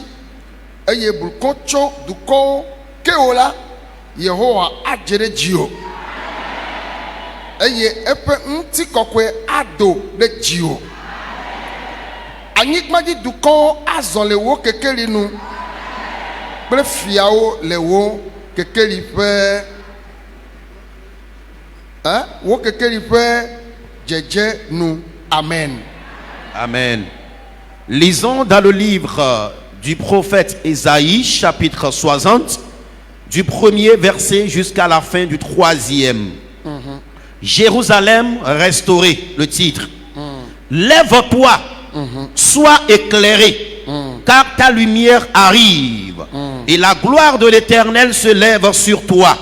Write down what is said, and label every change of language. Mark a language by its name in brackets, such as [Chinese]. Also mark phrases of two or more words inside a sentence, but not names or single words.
[Ewe] Eye bulukɔ tso dukɔwo kewo la Yehowa adze ɖe dziwò eye eƒe ŋutikɔkɔe ado ɖe dziwò. Anyigbadzi dukɔwo azɔ le wo kekeli nu kple fiawo le wo kekeli ƒe dzedze nu. Amen. Amen. [French] Lisons dans le livre du prophète Ésaïe, chapitre 60, du premier verset jusqu'à la fin du 3e. Jérusalem restaurée, le titre. Lève-toi, sois éclairé, car ta lumière arrive, et la gloire de l'Éternel se lève sur toi.